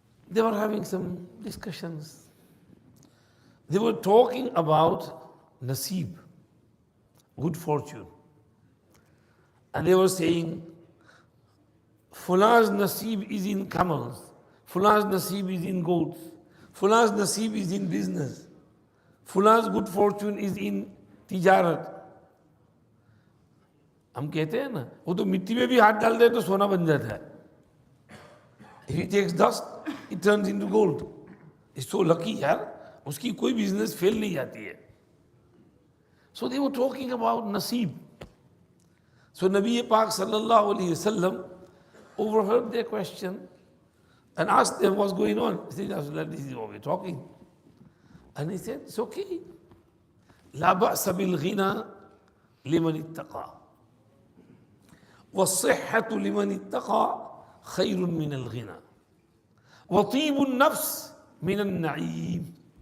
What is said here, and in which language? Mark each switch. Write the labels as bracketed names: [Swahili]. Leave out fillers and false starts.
[English] They were having some discussions. They were talking about Naseeb, good fortune. And they were saying, Fulan's Naseeb is in camels, Fulan's Naseeb is in goats, Fulan's Naseeb is in business, Fulan's good fortune is in tijarat. [Hindi] हम कहते हैं ना, वो तो मिट्टी में भी हाथ डाल दे तो सोना बन जाता है. [English] If he takes dust, it turns into gold. He's so lucky, [Hindi] यार, उसकी कोई business fail नहीं जाती है. [English] So they were talking about Naseeb. So Nabi Pak sallallahu alaihi wasallam overheard their question and asked them what's going on. He said, Rasulullah, this is what we're talking. And he said, it's okay. [Arabic] لا بأس بالغنى لمن اتقى والصحة لمن اتقى خير من الغنى وطيب النفس من النعيم.